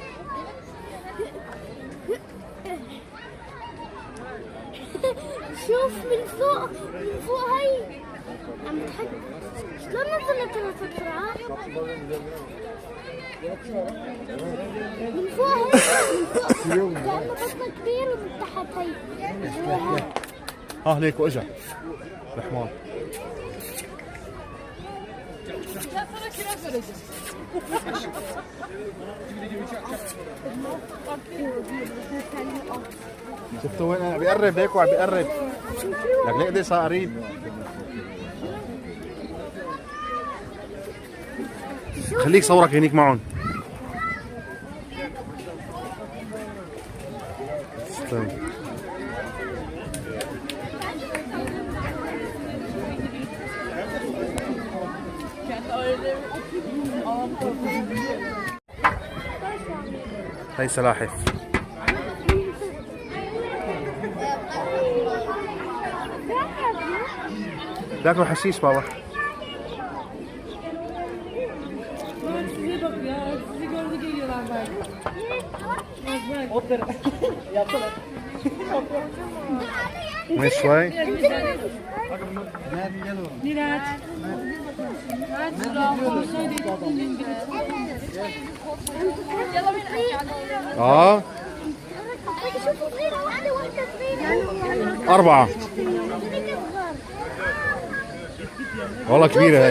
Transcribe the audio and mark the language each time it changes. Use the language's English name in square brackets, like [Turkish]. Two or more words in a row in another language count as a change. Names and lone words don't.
[Arabic] شوف من فوق من فوق هاي عم تحك. شلون نزلت لها بسرعة؟ من فوق هي من فوق كأنه بطنها كبير ومن تحت هي. ها ليك واجا الحمار. [Turkish] Ben sana kiraz vereceğim. Bak diyor, diyor. [Arabic] شفتوا وين بيقرب هيك وعم بيقرب لك ليه قد صار قريب. خليك صورك هنيك معهم. استنى. هاي سلاحف. بياكلوا حشيش بابا. [Turkish] Size bak ya. Sizi gördü geliyorlar belki. [Arabic] وين شوي؟ Miraç. اه 4 والله كبيرة هاي.